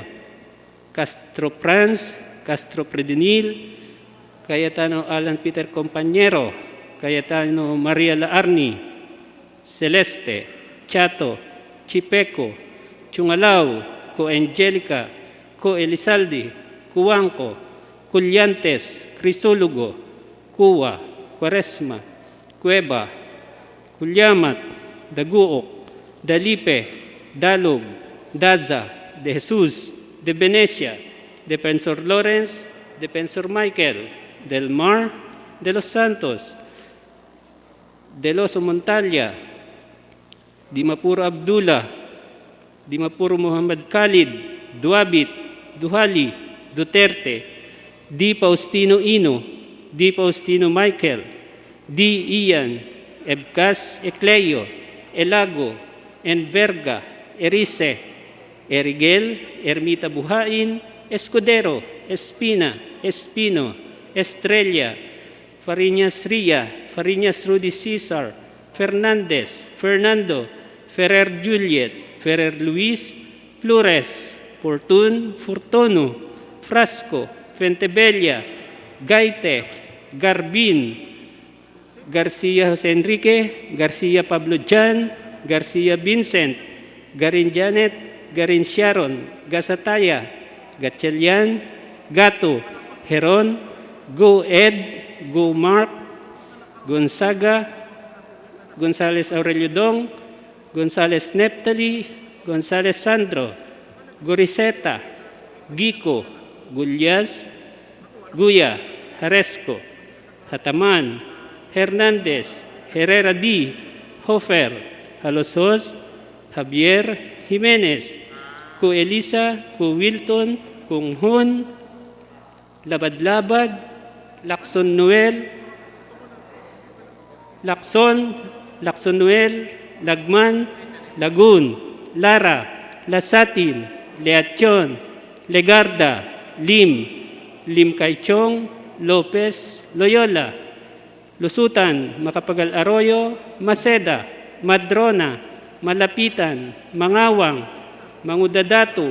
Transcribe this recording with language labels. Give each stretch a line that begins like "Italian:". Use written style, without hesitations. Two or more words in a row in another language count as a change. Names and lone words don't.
English: Castro Franz, Castro Predenil, Cayetano Alan Peter Compañero, Cayetano Maria Laarni, Celeste, Chato, Chipeco, Chungalao, Co Angelica, Co Elizalde, Cuanco, Culyantes, Crisólogo, Cuwa, Quaresma, Cueva, Culyamat, Daguok, Dalipe, Dalog, Daza, De Jesus, De Venecia, Defensor Lawrence, Defensor Michael, Del Mar, De Los Santos, Deloso Montalia, Dimapuro Abdullah, Dimapuro Muhammad Khalid, Duabit, Duhali, Duterte, Di Faustino Ino, Di Faustino Michael, Di Ian, Ebcas Ecleo, Elago, Enverga, Erice, Erigel, Ermita Buhain, Escudero, Espina, Espino, Estrella, Fariñas Ria, Fariñas Rudy Cesar, Fernandez, Fernando, Ferrer Juliet, Ferrer Luis, Flores, Fortun, Fortuno, Frasco, Fentebella, Gaite, Garbin, Garcia Jose Enrique, Garcia Pablo Jan, Garcia Vincent, Garin Janet, Garin Sharon, Gasataya, Gatchalian, Gato, Heron, Go Ed, Go Mark, Gonzaga, Gonzales Aurelio Dong, Gonzales Neptali, Gonzales Sandro, Goriseta, Gico, Gulyas, Guya, Haresco, Hataman, Hernandez, Herrera D, Hofer, Halosos, Javier Jimenez, Ku Elisa, Ku Wilton, Kung Hun, Labad-Labad, Lacson Noel, Lacson Noel, Lagman, Lagun, Lara, Lasatin, Leachon, Legarda, Lim Kaichong, Lopez, Loyola, Lusutan, Macapagal Arroyo, Maceda, Madrona, Malapitan, Mangawang, Mangudadato,